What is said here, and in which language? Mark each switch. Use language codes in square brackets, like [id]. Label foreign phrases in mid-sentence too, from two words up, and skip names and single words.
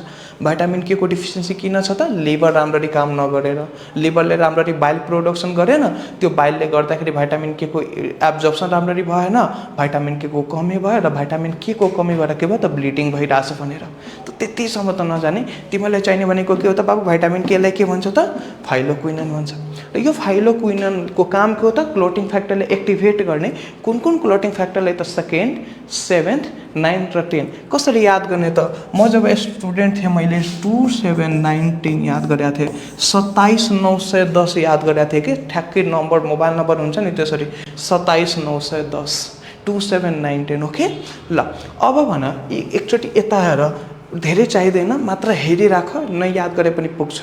[en] vitamin K [ne] को डिफिसियन्सी किन छ त लिभर राम्ररी काम नगरेर, लिभरले राम्ररी [en] bile production [ne] गरेन, त्यो बाइलले गर्दाखेरि [en] vitamin K [ne] को एब्जर्प्सन राम्ररी भएन, [en] vitamin K [ne] को कमी भयो र [en] vitamin K [ne] को कमी भएर के भयो त ब्लिडिङ भइरहेछ भनेर। त त्यतिसम्म त नजाने, तिमीलाई चाहिने भनेको के हो त बाबु? [en] vitamin K [ne] लाई के भन्छ त? फाइलोक्विनन भन्छ। र यो फाइलोक्विननको काम के हो त? [en] clotting factor [ne] एक्टिभेट गर्ने। कुन कुन [en] clotting factor [ne] त 2nd, 7th, 9th र 10। कसरी याद गर्ने त? म जब स्टुडेन्ट थिएँ मैले 2, 7, 9, 10 याद गरेका थिएँ, 27910 याद गरेका थिएँ कि ठ्याक्कै नम्बर [en] mobile number [ne] हुन्छ नि त्यसरी 27910, 2, 7, 9, 10। ओके ल अब भन एकचोटि यता हेर, धेरै चाहिँदैन, मात्र हेरिराख, न याद गरे पनि पुग्छ।